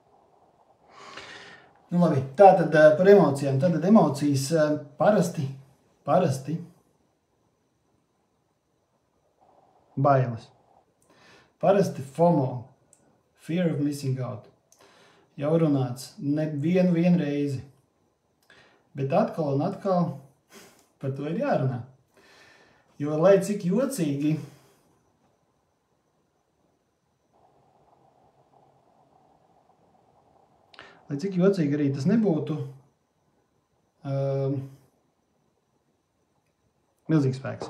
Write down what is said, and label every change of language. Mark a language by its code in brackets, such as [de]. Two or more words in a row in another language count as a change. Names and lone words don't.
[lv] Labi, tātad par emocijām. Tātad emocijas parasti parasti bailes. Parasti FOMO, [en] fear of missing out. [lv] Jau runāts nevienu reizi. Bet atkal un atkal par to ir jārunā. Jo, lai cik jocīgi arī tas nebūtu, milzīgs spēks.